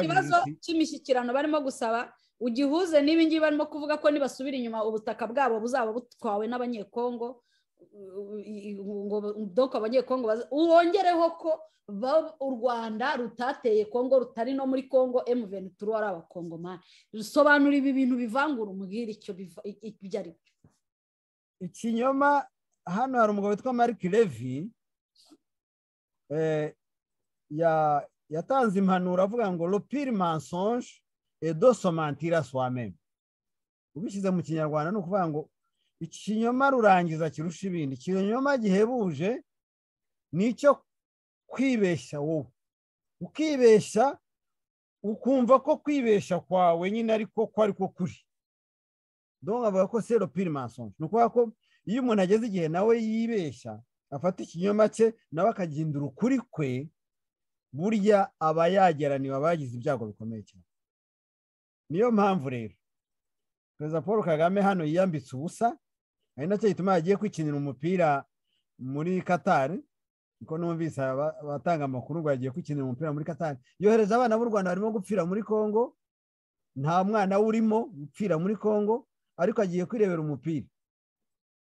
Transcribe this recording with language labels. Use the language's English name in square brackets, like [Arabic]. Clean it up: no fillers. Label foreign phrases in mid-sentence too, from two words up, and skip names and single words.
[Kinyarwanda] ikibazo cy'imishyikirano barimo gusaba ugihuze n'ibingibi barimo kuvuga ko nibasubira inyuma ubutaka bwabo buzaba butwawe n'abanyekongo ngo doko abanyekongo wongereho ko u Rwanda rutateye Kongo rutari no muri Kongo M23 ari abakongomani bisobanura ibi bintu bivangura umubwira icyo ibyo ari ikinyoma hano hari umugabo witwa Mark Levy yatanze impanuro avuga ngo [French] le pire mensonge et de se mentir à soi-même [Kinyarwanda] ubishyize mu kinyarwanda no kuvuga ngo ikinyoma rurangiza kirusha ibindi ikinyoma gihebuje nicyo kwibeshya wowe ukibeshya ukumva ko kwibeshya kwawe nyine ariko ko ariko kuri donc avuga ko [French] c'est le pire mensonge [Kinyarwanda] no kuvuga ko iyo umuntu ageze igihe nawe yibeshya afata ikinyoma cye nawe akagindura ukuri kwe burya aba yageraniwe abagize ibyago bikomeye cyane niyo mpamvu rero Perezida Paul Kagame hano yiyambitse ubusa ari nacyo gituma yagiye kwikinira umupira muri Qatar niko numvise abatanga amakuru ngo yagiye kwikinira umupira muri Qatar yohereza abana b'u Rwanda barimo gupfira muri Kongo nta mwana urimo gupfira muri Kongo ariko agiye kwirebera umupira